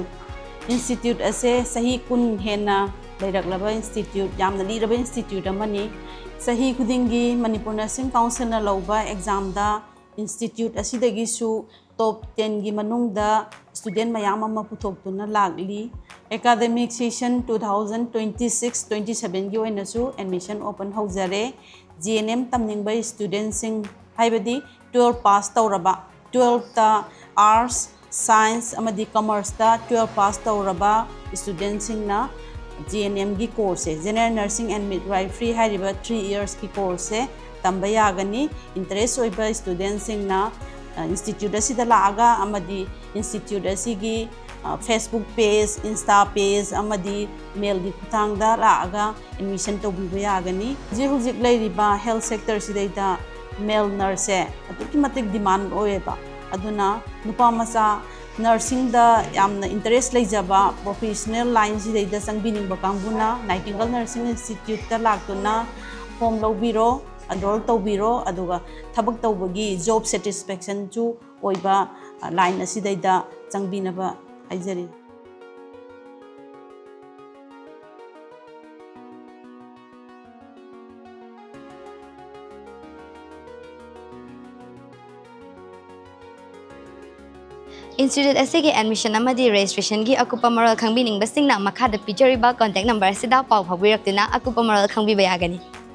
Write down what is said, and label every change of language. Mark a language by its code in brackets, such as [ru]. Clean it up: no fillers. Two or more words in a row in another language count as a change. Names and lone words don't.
[mni] Institute ase sahi kun hena Leidaklaba Institute, Yamna Leaderaba Institute amani sahi kudingi Manipur Nursing Council na lauba exam da institute asidagi su top 10 gi manungda student mayam ama puthoktu na lagli [en] academic session [mni] 2026-27 gi oina su [en] admission open [mni] haujare GNM tamningba student sing haibadi 12 pass tawraba 12 ta [en] arts science [mni] amadi commerce ta 12 pass tawraba student sing na GNM gi course [en] General Nursing and Midwifery [mni] hariba 3 years ki course tamba yagani interest oiba students sing na institute asida laaga amadi institute asigi [en] Facebook page Insta page [mni] amadi mail gi khutangda laaga admission to biba yagani hujik leiriba [en] health sector [mni] sidaita [en] male nurse [mni] atuki matik demand oeba aduna nupa masa nursing da yamna interest leijaba [en] professional line [mni] sidaita sangbining bakambuna Nightingale Nursing Institute ta laktuna form lobiro enroll tawbiro aduga thabak tawbagi [en] job satisfaction [mni] chu oiba line asidaida changbinaba haijari Institute asige admission amadi registration gi akupa moral khangbining basingna makhada picture ba [en] contact number [mni] sida pau phabirak tina akupa moral khangbi bayagani